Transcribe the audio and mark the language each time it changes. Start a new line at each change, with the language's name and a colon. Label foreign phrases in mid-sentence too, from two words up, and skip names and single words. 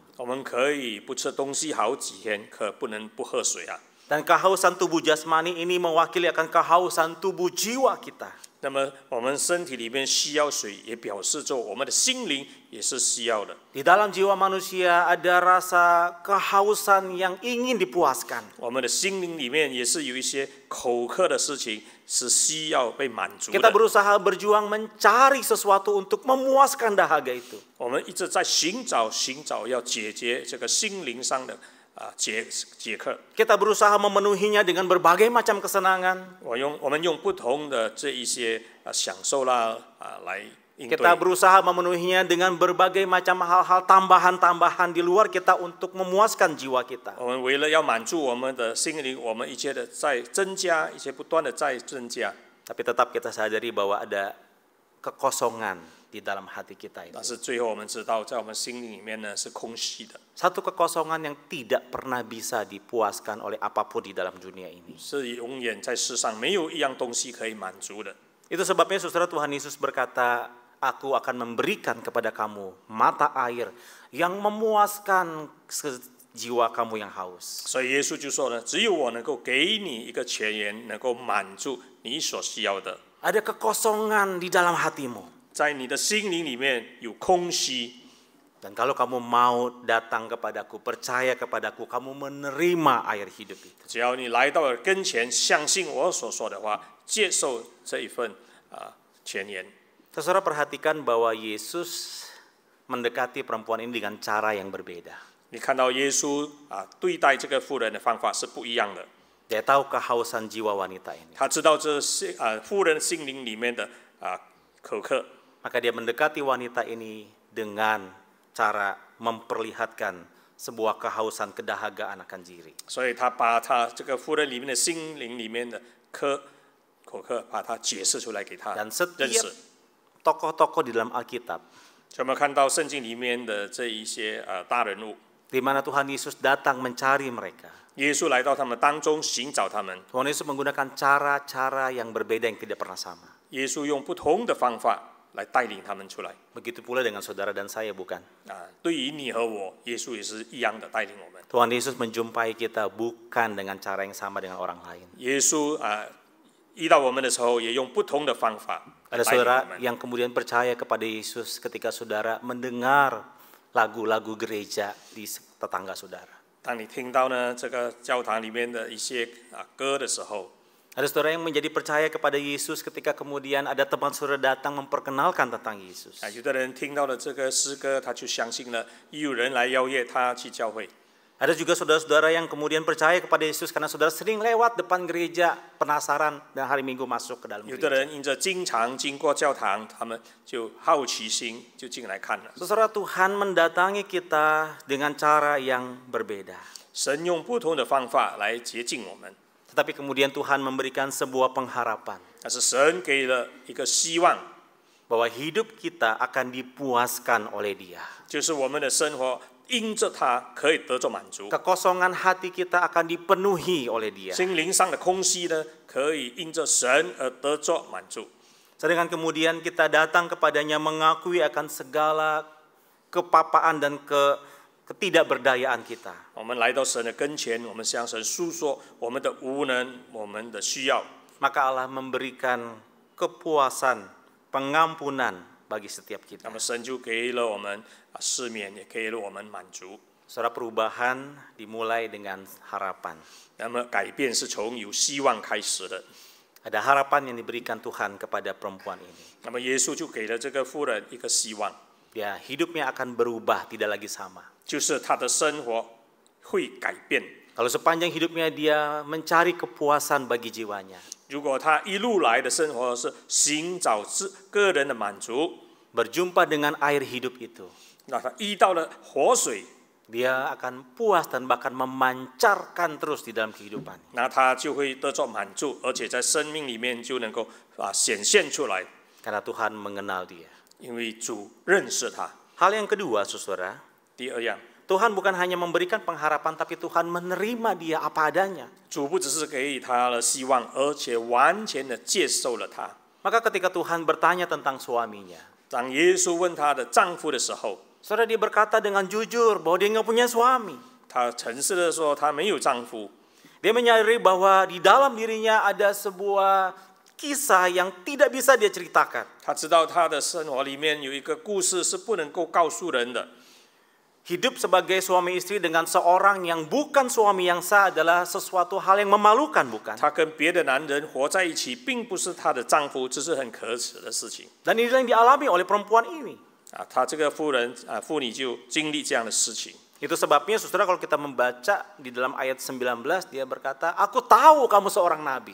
Chinese: 我们可以不吃东西好几天，可不能不喝水啊。
Indonesian: Dan kehausan tubuh jasmani ini mewakili akan kehausan tubuh jiwa kita.
Chinese: 那么我们身体里面需要水，也表示着我们的心灵也是需要的。
Indonesian: Di dalam jiwa manusia ada rasa kehausan yang ingin dipuaskan.
Chinese: 我们的心灵里面也是有一些口渴的事情是需要被满足
Indonesian: Kita
Chinese: 的。
Indonesian: berusaha berjuang mencari sesuatu untuk memuaskan dahaga itu.
Chinese: 我们一直在寻找要解决这个心灵上的解渴。
Indonesian: Kita berusaha memenuhinya dengan berbagai macam kesenangan.
Chinese: 我们用不同的这一些享受啦来应对。
Indonesian: Kita berusaha memenuhinya dengan berbagai macam hal-hal tambahan-tambahan di luar kita untuk memuaskan jiwa kita.
Chinese: 我们为了要满足我们的心灵，我们一切的在增加，一些不断的在增加。
Indonesian: Tapi tetap kita sadari bahwa ada kekosongan di dalam hati kita itu.
Chinese: 但是最后我们知道，在我们心灵里面呢是空虚的，
Indonesian: Satu kekosongan yang tidak pernah bisa dipuaskan oleh apapun di dalam dunia ini.
Chinese: 是永远在世上没有一样东西可以满足的。
Indonesian: Itu sebabnya saudara, Tuhan Yesus berkata, aku akan memberikan kepada kamu mata air yang memuaskan jiwa kamu yang haus.
Chinese: 所以耶稣就说呢，只有我能够给你一个泉源，能够满足你所需要的。
Indonesian: Ada kekosongan di dalam hatimu.
Chinese: 在你的心灵里面有空虚，
Indonesian: Dan kalau kamu mau datang kepadaku, percaya kepadaku, kamu menerima air hidup itu.
Chinese: 只要你来到了跟前，相信我所说的话，接受这一份泉源。
Indonesian: Saudara, perhatikan bahwa Yesus mendekati perempuan ini dengan cara yang berbeda.
Chinese: 你看到耶稣对待这个妇人的方法是不一样的。
Indonesian: Dia tahu kehausan jiwa wanita ini.
Chinese: 他知道这妇人心灵里面的口渴，
Indonesian: Maka dia mendekati wanita ini dengan cara memperlihatkan sebuah kehausan kedahagaan akan diri.
Chinese: 所以他把他这个妇人里面的心灵里面的口渴，把它解释出来给他
Indonesian: Dan
Chinese: 认
Indonesian: setiap
Chinese: 识。
Indonesian: tokoh-tokoh di dalam Alkitab,
Chinese: 所以我们看到圣经里面的这一些大人物，
Indonesian: di mana Tuhan Yesus datang mencari mereka,
Chinese: 耶稣来到他们当中寻找他们，
Indonesian: Tuhan Yesus menggunakan cara-cara yang berbeda yang tidak pernah sama.
Chinese: 耶稣用不同的方法来带领他们出来。
Indonesian: Begitu pula dengan saudara dan saya, bukan?
Chinese: 对于你和我，耶稣也是一样的带领我们。
Indonesian: Tuhan Yesus menjumpai kita bukan dengan cara yang sama dengan orang lain.
Chinese: 耶稣遇到我们的时候，也用不同的方法来
Indonesian: Ada
Chinese: 带领我
Indonesian: saudara
Chinese: 们。
Indonesian: yang kemudian percaya kepada Yesus ketika saudara mendengar lagu-lagu gereja di tetangga saudara.
Chinese: 当你听到呢这个教堂里面的一些歌的时候，
Indonesian: Ada saudara yang menjadi percaya kepada Yesus ketika kemudian ada teman saudara datang memperkenalkan tentang Yesus.
Chinese: 有的人听到了这个诗歌，他就相信了，有人来邀约他去教会。
Indonesian: Ada juga saudara-saudara yang kemudian percaya kepada Yesus karena saudara sering lewat depan gereja, penasaran dan hari Minggu masuk ke dalam
Chinese: 有的
Indonesian: gereja.
Chinese: 人因着经常经过教堂，他们就好奇心就进来看了。
Indonesian: Saudara, Tuhan mendatangi kita dengan cara yang berbeda.
Chinese: 神用不同的方法来接近我们，
Indonesian: Tetapi kemudian Tuhan memberikan sebuah pengharapan
Chinese: 但是神给了一个希望，
Indonesian: bahwa hidup kita akan dipuaskan oleh Dia.
Chinese: 就是我们的生活因着他可以得着满足，
Indonesian: Kekosongan hati kita akan dipenuhi oleh Dia.
Chinese: 心灵上的空隙呢，可以因着神而得着满足。
Indonesian: Sedangkan kemudian kita datang kepadanya mengakui akan segala kepapaan dan ketidakberdayaan kita.
Chinese: 我们来到神的跟前，我们向神诉说我们的无能，我们的需要。
Indonesian: Maka Allah memberikan kepuasan, pengampunan bagi setiap
Chinese: 那
Indonesian: kita.
Chinese: 么神就给了我们赦免，也给了我们满足。
Indonesian: Saudara, perubahan dimulai dengan harapan.
Chinese: 那么改变是从有希望开始的。
Indonesian: Ada harapan yang diberikan Tuhan kepada perempuan ini.
Chinese: 那么耶稣就给了这个妇人一个希望，
Indonesian: Ya, hidupnya akan berubah, tidak lagi sama.
Chinese: 就是她的生活会改变。
Indonesian: Kalau sepanjang hidupnya dia mencari kepuasan bagi jiwanya,
Chinese: 如果她一路来的生活是寻找个人的满足，
Indonesian: berjumpa dengan air hidup itu,
Chinese: 那她遇到了活水，
Indonesian: dia akan puas dan bahkan memancarkan terus di dalam kehidupan.
Chinese: 那她就会得着满足，而且在生命里面就能够显现出来，
Indonesian: Karena Tuhan mengenal dia.
Chinese: 因为主认识她。
Indonesian: Hal yang kedua, saudara,
Chinese: 第二样，
Indonesian: Tuhan bukan hanya memberikan pengharapan, tapi Tuhan menerima dia apa adanya.
Chinese: 主不只是给予她了希望，而且完全的接受了她。
Indonesian: Maka ketika Tuhan bertanya tentang suaminya,
Chinese: 当耶稣问她的丈夫的时候，
Indonesian: saudara, dia berkata dengan jujur bahwa dia nggak punya suami.
Chinese: 她诚实的说她没有丈夫。
Indonesian: Dia menyadari bahwa di dalam dirinya ada sebuah kisah yang tidak bisa dia ceritakan.
Chinese: 她知道她的生活里面有一个故事是不能够告诉人的。
Indonesian: Hidup sebagai suami istri dengan seorang yang bukan suami yang sah adalah sesuatu hal yang memalukan, bukan?
Chinese: 她跟别的男人活在一起，并不是她的丈夫，这是很可耻的事情。
Indonesian: Dan inilah yang dialami oleh perempuan ini.
Chinese: 她这个妇女就经历这样的事情。
Indonesian: Itu sebabnya saudara, kalau kita membaca di dalam ayat 19, dia berkata, aku tahu kamu seorang nabi.